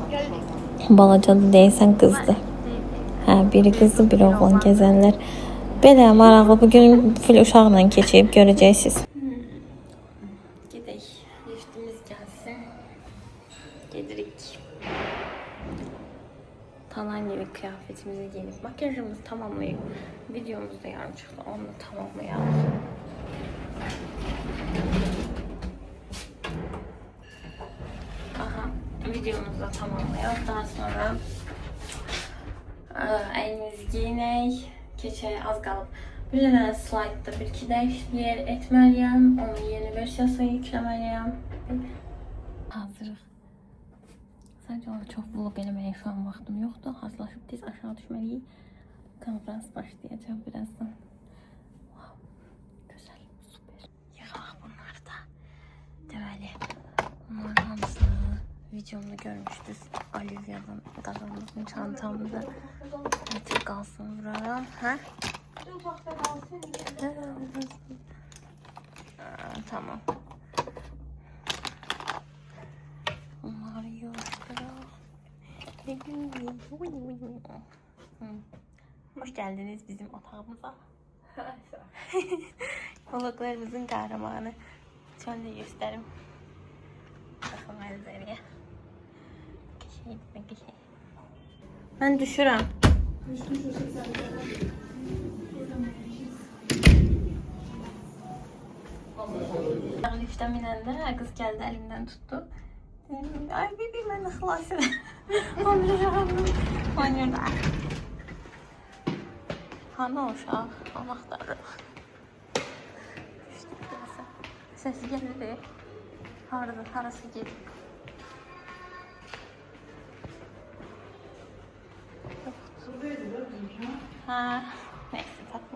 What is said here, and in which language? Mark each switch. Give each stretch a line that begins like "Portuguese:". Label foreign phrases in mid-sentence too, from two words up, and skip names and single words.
Azerbaijani: Balacadır deyilsən, qızdır. Biri qızdır, biri oğlan gəzənlər. Belə maraqlı. Bugün full uşaqla keçib görəcəksiniz.
Turkish: Talan gibi kıyafetimizi giyinip makyajımızı tamamlayıp videomuz da yarım çıktı, onu da tamamlayalım. Aha, videomuzu da tamamlayalım.
Azerbaijani: Daha sonra elimizi giyinek, keçək az qalıb. Bir dənə slaytda bir-iki dəyişikliklər etməliyəm, onun yeni versiyasını yükləməliyəm. Hazırıq. Sadəcə olaraq çox vlog eləməyə şu an vaxtım yoxdur. Hazırlaşıb tez aşağı düşməliyik. Konferans başlayacaq birazdan. Wow, gözəl, super. Yığaq bunları da. Deməli, bunların hamısını videomda görmüşdünüz. Olivia'dan qazandığım çantamda. Nəticə qalsın vuraram. Tamam. Bunları yığışdıraq.
Turkish: Hoş geldiniz bizim otağımıza. Vloglarımızın kahramanı. Şöyle gösterim. Bakın manzaraya.
Azerbaijani: Geçey. Ben düşürəm.
Turkish: Liften binəndə kız geldi elimden tuttu. Ay bebeğim ben de
Azerbaijani: xilas edəm. Oynayırdı. Hanı o uşaq? Allah axtarırıq. Səsi gəlir. Harası gedib.
Turkish: Neyse takma.